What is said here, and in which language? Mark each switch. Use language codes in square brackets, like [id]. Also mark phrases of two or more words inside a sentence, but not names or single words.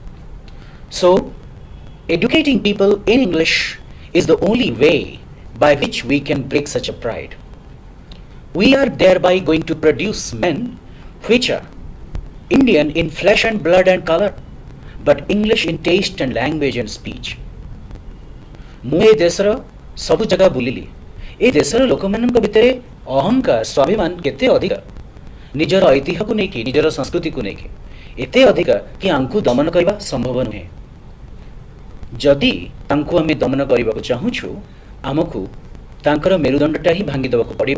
[en] So, educating people in English is the only way by which we can break such a pride. We are thereby going to produce men which are Indian in flesh and blood and color, but English in taste and language and speech. [or] ମୁଁ ଏ ଦେଶର ସବୁ ଜାଗା ବୁଲିଲି। ଏ ଦେଶର ଲୋକମାନଙ୍କ ଭିତରେ ଅହଙ୍କାର ସ୍ୱାଭିମାନ କେତେ ଅଧିକା, ନିଜର ଐତିହ୍ୟକୁ ନେଇକି, ନିଜର ସଂସ୍କୃତିକୁ ନେଇକି ଏତେ ଅଧିକା କି ଆମକୁ ଦମନ କରିବା ସମ୍ଭବ ନୁହେଁ। ଯଦି ତାଙ୍କୁ ଆମେ ଦମନ କରିବାକୁ ଚାହୁଁଛୁ, ଆମକୁ ତାଙ୍କର ମେରୁଦଣ୍ଡଟା ହିଁ ଭାଙ୍ଗି ଦେବାକୁ ପଡ଼ିବ।